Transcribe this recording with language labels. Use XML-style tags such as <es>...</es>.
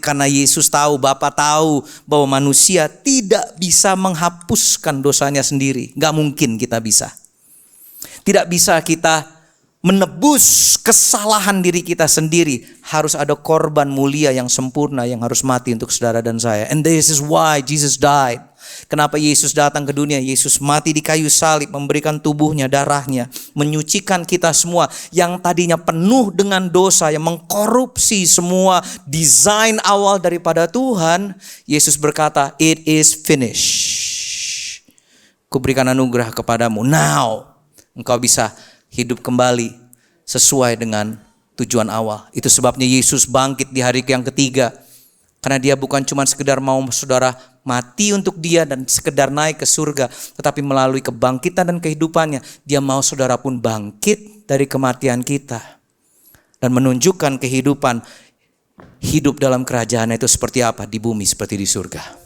<id>Karena Yesus tahu, Bapa tahu bahwa manusia tidak bisa menghapuskan dosanya sendiri. Gak mungkin kita bisa. Tidak bisa kita menebus kesalahan diri kita sendiri. Harus ada korban mulia yang sempurna yang harus mati untuk saudara dan saya.</id> <en>And this is why Jesus died.</en> <id>Kenapa Yesus datang ke dunia? Yesus mati di kayu salib, memberikan tubuhnya, darahnya, menyucikan kita semua yang tadinya penuh dengan dosa, yang mengkorupsi semua desain awal daripada Tuhan. Yesus berkata,</id> <en>it is finished.</en> <id>Kuberikan anugerah kepadamu. Now, engkau bisa hidup kembali sesuai dengan tujuan awal. Itu sebabnya Yesus bangkit di hari yang ketiga. Karena dia bukan cuma sekedar mau saudara mati untuk dia dan sekedar naik ke surga, tetapi melalui kebangkitan dan kehidupannya, dia mau saudara pun bangkit dari kematian kita dan menunjukkan kehidupan hidup dalam kerajaan itu seperti apa di bumi seperti di surga.</id>